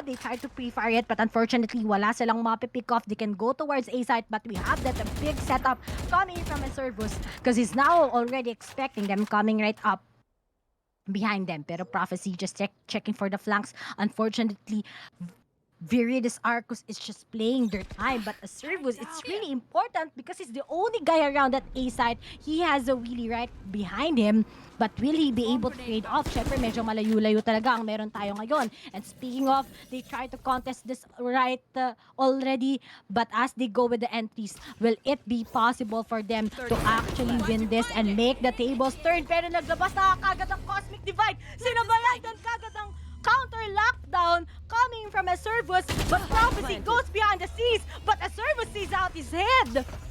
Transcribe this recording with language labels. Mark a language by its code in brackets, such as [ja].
[en] They tried to pre-fire it but unfortunately [tl] wala silang mapipick off. [en] They can go towards A site but we have that a big setup coming from a Servus because he's now already expecting them coming right up behind them. Pero Prophecy just checking for the flanks. Unfortunately, Viridis Arcus is just playing their time, but a Servus, it's really important because he's the only guy around that A side. He has a wheelie right behind him, but will he be able to trade off? [tl] Syempre, medyo malayo-layo talaga ang meron tayo ngayon. [en] And speaking of, they try to contest this right already, but as they go with the entries, will it be possible for them to actually win this and make the tables turn? [tl] Pero naglabas na kagad ang Cosmic Divide. Sinabayan din kagad ang [en] counter lockdown coming from a Servus, but Prophecy goes behind the seas, but a Servus sees out his head.